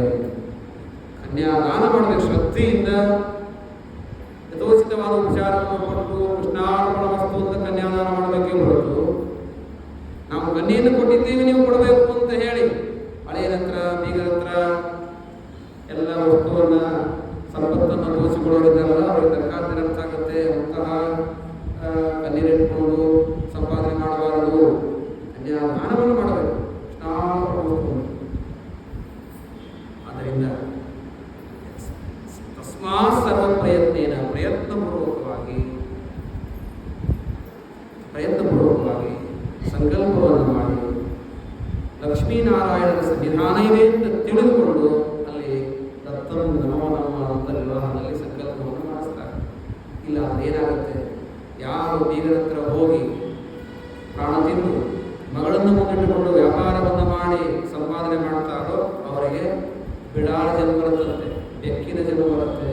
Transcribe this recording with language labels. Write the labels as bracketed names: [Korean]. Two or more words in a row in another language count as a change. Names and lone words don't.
[Kannada] ಕನ್ಯಾದಾನ ಮಾಡಬೇಕು ಶ್ರದ್ಧೆಯಿಂದ, ಯಥೋಚಿತವಾದ ಉಪಚಾರವನ್ನು ಕೊಟ್ಟು ಕೃಷ್ಣಾರ್ಪಣ ವಸ್ತು ಅಂತ ಕನ್ಯಾದಾನ ಮಾಡಬೇಕೇ ಹೊರತು ನಾವು ಕನ್ಯೆಯನ್ನು ಕೊಟ್ಟಿದ್ದೀವಿ ನೀವು ಕೊಡಬೇಕು ಅಂತ ಹೇಳಿ ಹಳೆಯ ಹತ್ರ ಬೀಗರ ಹತ್ರ ಎಲ್ಲ ವಸ್ತುವನ್ನು ಸಂಪತ್ತನ್ನು ತೋರಿಸಿಕೊಳ್ಳೋರಿದ್ದಾರಲ್ಲ ಅವರಿಗೆ ತರಕಾರಿ ಅರ್ಥ ಆಗುತ್ತೆ. ಅಂತಹ ಕನ್ಯೆನಿಟ್ಕೊಂಡು ಸಂಪಾದನೆ ಮಾಡಬಾರದು, ಕನ್ಯಾದಾನವನ್ನು ಮಾಡಬೇಕು ಆದ್ದರಿಂದ [Sanskrit] ತಸ್ಮಾತ್ ಸರ್ವ ಪ್ರಯತ್ನೇನ [Kannada] ಪ್ರಯತ್ನಪೂರ್ವಕವಾಗಿ ಸಂಕಲ್ಪವನ್ನು ಮಾಡಿ ಲಕ್ಷ್ಮೀನಾರಾಯಣನ ಸನ್ನಿಧಾನವೇ ಅಂತ ತಿಳಿದುಕೊಂಡು ಅಲ್ಲಿ [Sanskrit] ದತ್ತಂ ನಮೋ ನಮಃ [Kannada] ಅಂತ ವಿವಾಹದಲ್ಲಿ ಸಂಕಲ್ಪವನ್ನು ಮಾಡಿಸ್ತಾರೆ. ಇಲ್ಲ ಅಂದ್ರೆ ಏನಾಗುತ್ತೆ, ಯಾರು ಬೀಗರ ಹತ್ರ ಹೋಗಿ ಪ್ರಾಣ ತಿಂದು ಮಗಳನ್ನು ಮುಂದಿಟ್ಟುಕೊಂಡು ವ್ಯಾಪಾರವನ್ನು ಮಾಡಿ ಸಂಪಾದನೆ ಮಾಡ್ತಾರೋ ಅವರಿಗೆ ಬಿಡಾಳ ಜನ್ಮ ಬರುತ್ತಂತೆ, ಬೆಕ್ಕಿನ ಜನ್ಮ ಬರುತ್ತೆ.